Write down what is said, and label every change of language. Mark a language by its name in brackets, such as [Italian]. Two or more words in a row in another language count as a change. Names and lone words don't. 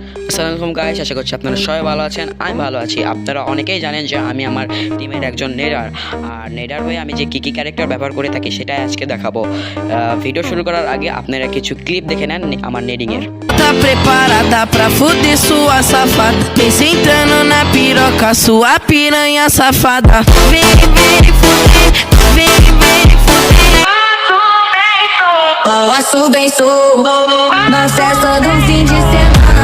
[Bangla] আসসালামু আলাইকুম গাইস, আশা করছি আপনারা সবাই ভালো আছেন। আমি ভালো আছি। আপনারা অনেকেই জানেন যে আমি আমার টিমের একজন নেডার, আর নেডার হয়ে আমি যে কী ক্যারেক্টার ব্যবহার করে থাকি সেটাই আজকে দেখাবো। ভিডিও শুরু করার আগে আপনারা কিছু ক্লিপ দেখে নেন আমার নেডিংয়ের। [Portuguese] Tá preparada pra fuder sua safada? Vem sentando na piroca, sua piranha safada. Vem, vem fuder, vem, vem fuder. Posso bem sou na festa do fim de semana.